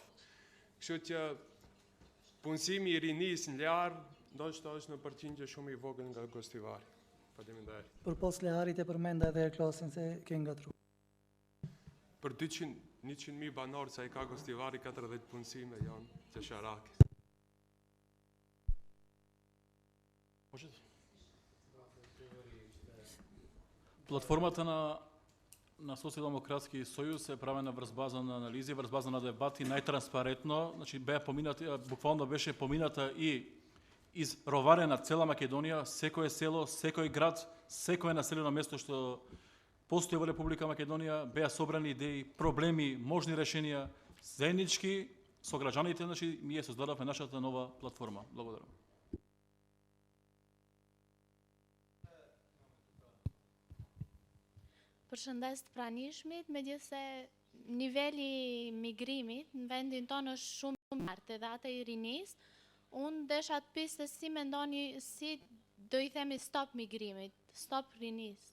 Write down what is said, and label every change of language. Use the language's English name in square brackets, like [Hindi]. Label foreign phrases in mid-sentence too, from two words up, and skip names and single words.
[Albanian] Kështu që punësimi i rinis në Ljar ndoshta është në përqindje shumë i vogël nga Gostivari. Faleminderit. Përpos Ljarit e përmenda edhe klasin se ke ngatruar. Për 100.000 banorë sa i ka Gostivari, 40 punësime janë qesharake. [Macedonian] Платформата на Социјалдемократски сојуз е правена врз база на анализи, врз база на дебати, најтранспарентно, значи буквално беше помината и изроварена цела Македонија, секое село, секој град, секое населено место што постои во Република Македонија, беа собрани идеи, проблеми, можни решенија, заеднички со граѓаните, значи ние создадовме нашата нова платформа. Благодарам. [Albanian] Përshëndes të pranishmit, megjithse niveli migrimit në vendin tonë është shumë i lartë edhe atë i rinis, unë desha të pyes se si mendoni, si do i themi stop migrimit, stop rinis.